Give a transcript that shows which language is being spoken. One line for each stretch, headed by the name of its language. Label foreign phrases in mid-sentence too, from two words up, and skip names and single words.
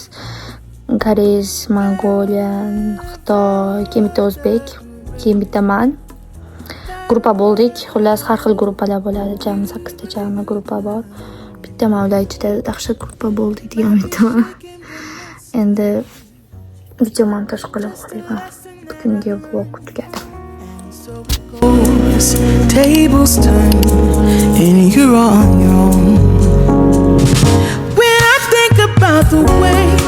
Uzbek: Koreys, Mongoliya, Xitoy, keyin bitta o'zbek, keyin bitta men. Gruppa bo'ldik. Xullas, har xil gruppalar bo'ladi. Jami 8 ta jami gruppa bor. Bitta mavla ichida dahshat gruppa bo'ldik degan bittaman. Endi video montaj qilib qo'yman. Bugungi vlog tugadi.
English: Tables turn and you're on your own. When I think about the way